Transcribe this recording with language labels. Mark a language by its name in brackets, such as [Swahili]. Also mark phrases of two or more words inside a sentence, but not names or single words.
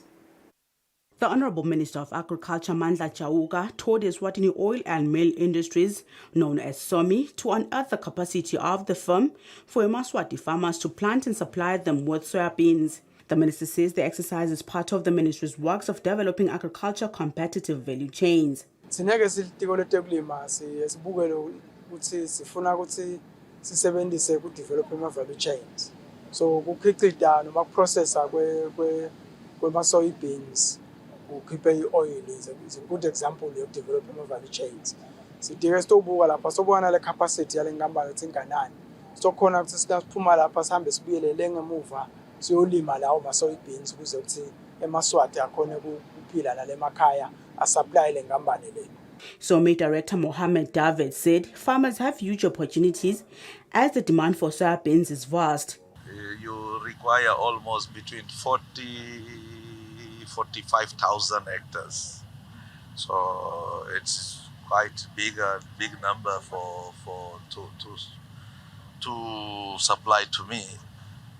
[English] The Honourable Minister of Agriculture, Mandla Chauka, toured Eswatini oil and mill industries, known as SOMI, to unearth the capacity of the firm for Emaswati farmers to plant and supply them with soybeans. The minister says the exercise is part of the ministry's works of developing agriculture competitive value chains. So [Swati] kukhicita noma kuprocessa kwema-soybeans ukhiphe i-oil [English] is a good example of developing value chains. [Swati] Sidinga sitobuka lapha sobuka nale capacity yale nkampani ukuthi inganani. Sokhona ukuthi siphuma lapha sihambe sibuyelele ngemuva siyolima lawo ma-soybeans ukuze ukuthi eMaswati akhone ukuphila nale makhaya asupply le nkampani le. [English] SOMI Director Mohammed David said farmers have huge opportunities as the demand for soybeans is vast. You require almost between 45,000 hectares. So it's quite big number to supply to me.